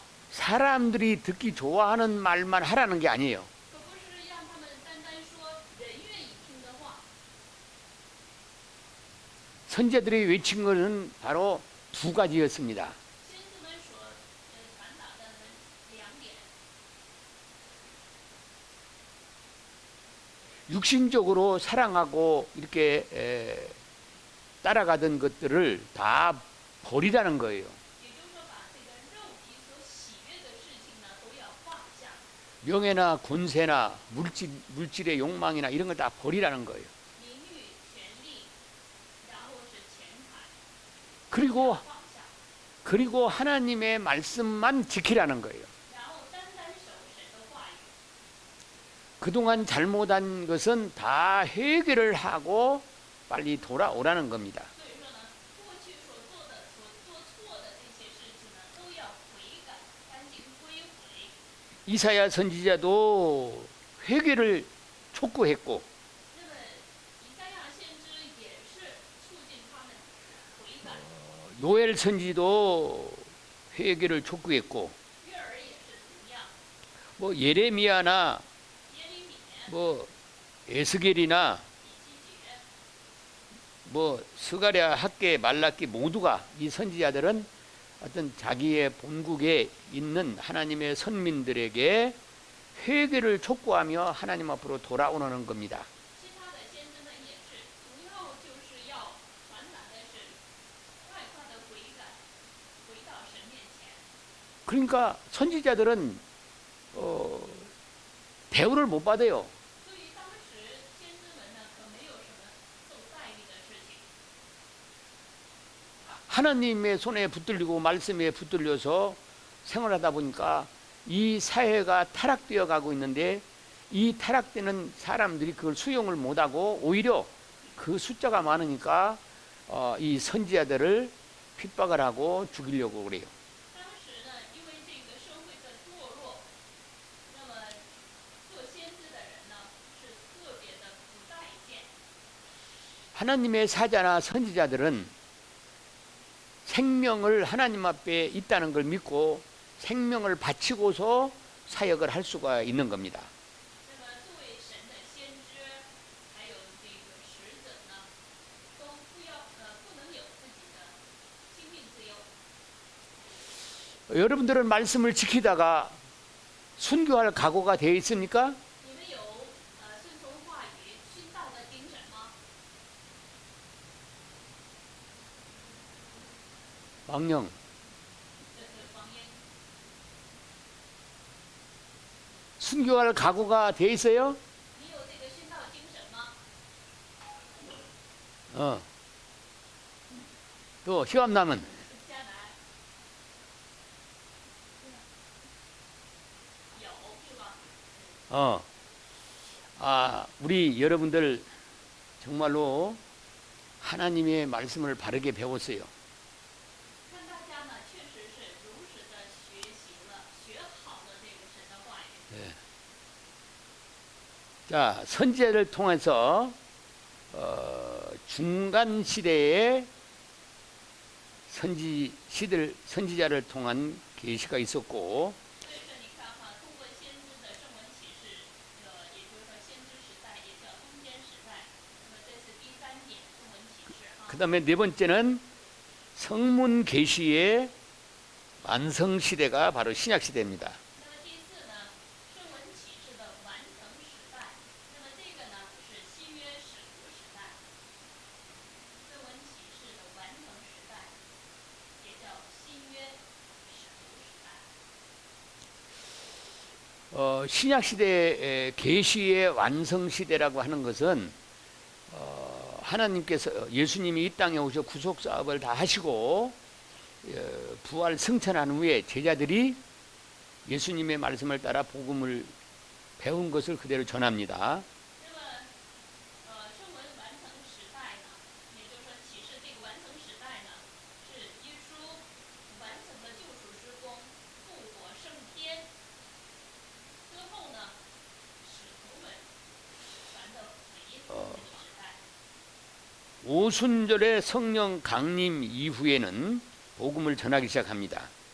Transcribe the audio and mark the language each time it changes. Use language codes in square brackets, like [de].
[ko] 사람들이 듣기 좋아하는 말만 하라는 게 아니에요. [zh] 可不是让他们单单说人愿意听的话。 [ko] 선제들이 외친 것은 바로 두 가지였습니다. [zh] 先知们所传达的两点， [ko] 육신적으로 사랑하고 이렇게 따라가던 것들을 다 버리라는 거예요. [zh] 也就是说把这个肉体所喜悦的事情呢都要放下， [ko] 명예나 권세나 물질의 욕망이나 이런 걸 다 버리라는 거예요. [zh] 名誉、权利，然后是钱财， [ko] 그리고 [zh] 放下， [ko] 그리고 하나님의 말씀만 지키라는 거예요. [zh] 然后单单守神的话语。 [ko] 그동안 잘못한 것은 다 회개를 하고 빨리 돌아오라는 겁니다. [zh] 所以说呢，过去所做错的这些事情呢，都要悔改，赶紧归回。 [ko] 이사야 선지자도 회개를 촉구했고 [zh] 那么以赛亚先知也是促进他们悔改， [ko] 요엘 선지도 회개를 촉구했고 [zh] 约珥也是同样， [ko] 뭐 예레미야나 [zh] 耶利米、 [ko] 뭐 에스겔이나 [zh] 以西结， [ko] 뭐 스가랴, 학개, 말라기 모두가 이 선지자들은 어떤 자기의 본국에 있는 하나님의 선민들에게 회개를 촉구하며 하나님 앞으로 돌아오는 겁니다. [zh] 其他的先知们也是，主要就是要传达的是快快的悔改，回到神面前。 [ko] 그러니까 선지자들은 대우를 못 받아요. [zh] 所以当时先知们呢，可没有什么受待遇的事情。 [ko] 하나님의 손에 붙들리고 말씀에 붙들려서 생활하다 보니까 이 사회가 타락되어 가고 있는데 이 타락되는 사람들이 그걸 수용을 못하고 오히려 그 숫자가 많으니까 이 선지자들을 핍박을 하고 죽이려고 그래요. [zh] 当时呢，因为这个社会的堕落，那么做先知的人呢是特别的不待见。 [ko] 하나님의 사자나 선지자들은 생명을 하나님 앞에 있다는 걸 믿고 생명을 바치고서 사역을 할 수가 있는 겁니다. [zh] 那么作为神的先知，还有这个使者呢，都不能有自己的性命自由。 [ko] 여러분들은 말씀을 지키다가 순교할 각오가 되어 있습니까? [zh] 你们有顺从话语、殉道的精神吗？ [ko] 왕령 [zh] 这是方言。 [ko] 순교할 각오가 되어 있어요? [zh] 你有这个殉道精神吗？ [ko] 또 시험남은 [zh] 迦南有是吧？ [ko] 우리 여러분들 정말로 하나님의 말씀을 바르게 배웠어요. [zh] 看大家呢，确实是如实的学习了，学好了这个神的话语。 [ko] 자, 선지자를 통해서 중간 시대에 선지자를 통한 계시가 있었고 [zh] 所以说，你看哈，通过先知的圣文启示，也就是说先知时代，也叫中间时代。那么这是第三点，圣文启示哈。 [ko] 그다음에 네 번째는 성문 계시의 완성 시대가 바로 신약 시대입니다. [zh] 那么第四呢，圣文启示的完成时代。那么这个呢是新约使徒时代。圣文启示的完成时代，也叫新约使徒时代。 [ko] 신약 시대의 계시의 완성 시대라고 하는 것은 하나님께서 예수님이 이 땅에 오셔 구속 사업을 다 하시고 부활 승천한 후에 제자들이 예수님의 말씀을 따라 복음을 배운 것을 그대로 전합니다. [zh] 那么，圣文完成时代呢，也就是说启示这个完成时代呢，是耶稣完成了救赎之功，复活升天之后呢，使徒们传的福音这个时代。 [ko] 오순절의 성령 강림 이후에는 복음을 전하기 시작합니다.